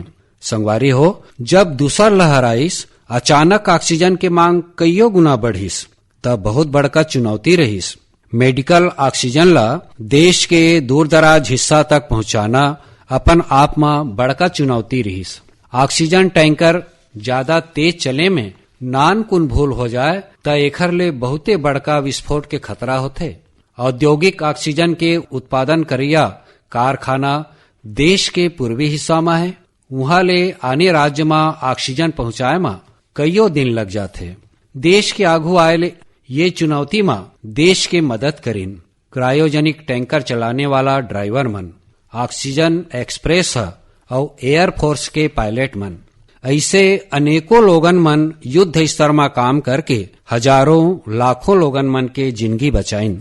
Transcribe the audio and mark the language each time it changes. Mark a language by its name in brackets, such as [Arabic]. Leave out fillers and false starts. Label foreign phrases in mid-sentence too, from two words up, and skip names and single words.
[Chhattisgarhi] संगवारी हो, जब दूसर लहर आईस, अचानक ऑक्सीजन के मांग कईयों गुना बढ़िस, तब बहुत बड़का चुनौती रहीस। मेडिकल ऑक्सीजन ला देश के दूर दराज हिस्सा तक पहुंचाना अपन आप में बड़का चुनौती रहीस। ऑक्सीजन टैंकर ज्यादा तेज चले में नान कुन भूल हो जाए तो एखर ले बहुते बड़का विस्फोट के खतरा होते। औद्योगिक ऑक्सीजन के उत्पादन करिया कारखाना देश के पूर्वी हिस्सा में है। वहां ले आने राज्य में ऑक्सीजन पहुंचाए में कईयों दिन लग जाते। देश के आगू आए ये चुनौती में देश के मदद करीन क्रायोजेनिक टैंकर चलाने वाला ड्राइवर मन, ऑक्सीजन एक्सप्रेस और एयर फोर्स के पायलट मन, ऐसे अनेकों लोगन मन युद्ध स्तर में काम करके हजारों लाखों लोगन मन के जिंदगी बचाइन।